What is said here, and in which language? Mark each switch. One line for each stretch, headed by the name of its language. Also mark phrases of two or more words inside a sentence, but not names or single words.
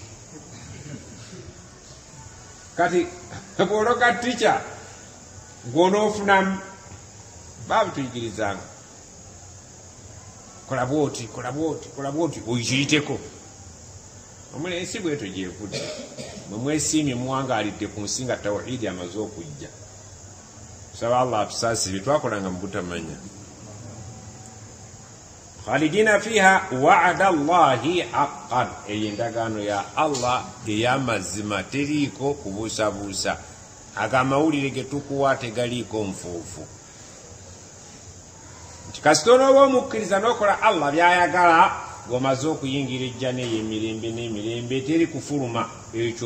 Ganda: Kati bw'ologa ticca ng'onoofunamu, baabituyigirizanga. Kola bwoti, kola bwoti, kola bwoti, oyitiyiteko. Omuli ensi bwetyo gyevudde. Mwe mwesiimye muwangaalidde ku nsi nga tawhiidi amaze okujja. Tusaba Allah atusaasire twakolanga mu butamanya.
Arabic: خالدين فيها وعد الله حقا,
Ganda: eyo endagaano ya Allah ey'amazima, teriiko kubuusabuusa. Agamawulire ge tukuwa tegaliiko nfuufu. Nti kasita onooba omukkiriza n'okola Allah by'ayagala, ng'omaze okuyingira ejjana ey'emirembe n'emirembe, teri kufuluma.